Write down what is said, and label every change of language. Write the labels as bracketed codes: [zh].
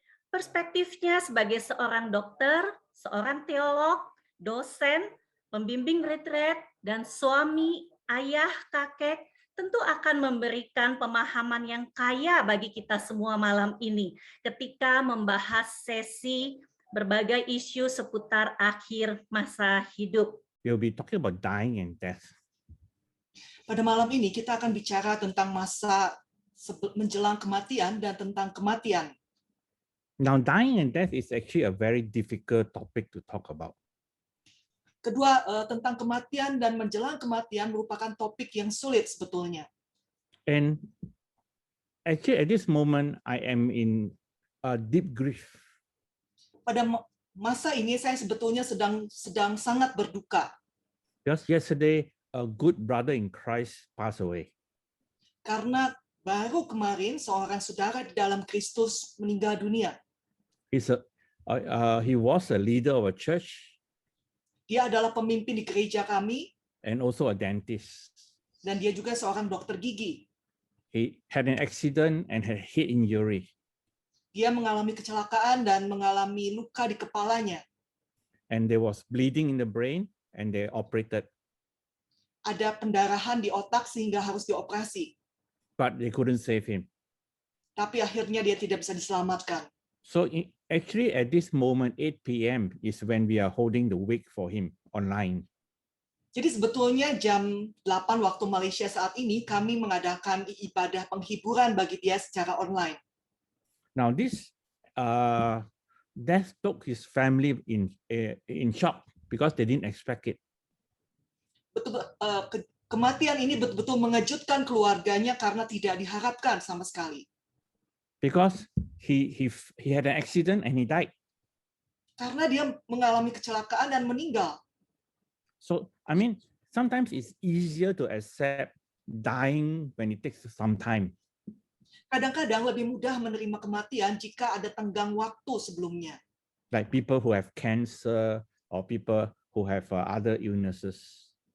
[id] Perspektifnya sebagai seorang dokter, seorang teolog, dosen, pembimbing retreat, dan suami, ayah, kakek, tentu akan memberikan pemahaman yang kaya bagi kita semua malam ini ketika membahas sesi berbagai isu seputar akhir masa hidup. [en] We'll be talking about dying and death. [id] Pada malam ini kita akan bicara tentang masa menjelang kematian dan tentang kematian. [en] Now, dying and death is actually a very difficult topic to talk about. [id] Kedua, tentang kematian dan menjelang kematian merupakan topik yang sulit sebetulnya. [en] And actually, at this moment, I am in a deep grief. [id] Pada masa ini saya sebetulnya sedang sangat berduka. [en] Just yesterday, a good brother in Christ passed away. [id] Karena baru kemarin seorang saudara di dalam Kristus meninggal dunia. [en] He was a leader of a church. [id] Dia adalah pemimpin di gereja kami. [en] And also a dentist. [id] Dan dia juga seorang dokter gigi. [en] He had an accident and had head injury. [id] Dia mengalami kecelakaan dan mengalami luka di kepalanya. [en] And there was bleeding in the brain and they operated. [id] Ada pendarahan di otak sehingga harus dioperasi. [en] But they couldn't save him. [id] Tapi akhirnya dia tidak bisa diselamatkan. [en] So actually at this moment, 8 p.m. is when we are holding the wake for him online. [id] Jadi sebetulnya jam 8 waktu Malaysia saat ini kami mengadakan ibadah penghiburan bagi dia secara online. [en] Now this death took his family in shock because they didn't expect it. [id] Kematian ini betul-betul mengejutkan keluarganya karena tidak diharapkan sama sekali. [en] Because he had an accident and he died. [id] Karena dia mengalami kecelakaan dan meninggal. [en] So I mean, sometimes it's easier to accept dying when it takes some time. [id] Kadang-kadang lebih mudah menerima kematian jika ada tenggang waktu sebelumnya. [en] Like people who have cancer or people who have other illnesses.